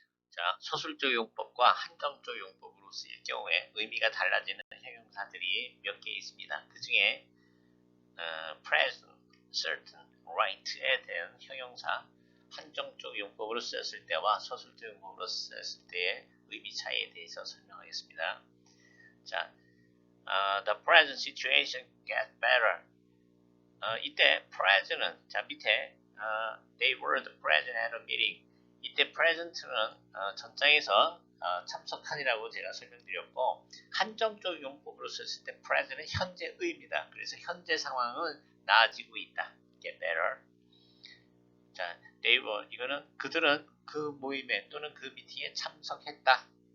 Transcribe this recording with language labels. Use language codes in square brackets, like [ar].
[ko] 자, 서술적 용법과 한정적 용법으로 쓰일 경우에 의미가 달라지는 형용사들이 몇 개 있습니다. 그 중에 present, certain, right에 대한 형용사 한정적 용법으로 쓰였을 때와 서술적 용법으로 쓰였을 때의 의미 차이에 대해서 설명하겠습니다. [en] 자, the present situation gets better. [ko] 이때 present은 자 밑에 [en] they were the present at a meeting. [ko] 이때 present는 전장에서 참석한이라고 제가 설명드렸고 한정적 용법으로 썼을 때 present은 현재의입니다. 그래서 현재 상황은 나아지고 있다. [en] get better. [ko] 자, [en] they were [ko] 이거는 그들은 그 모임에 또는 그 미팅에 참석했다.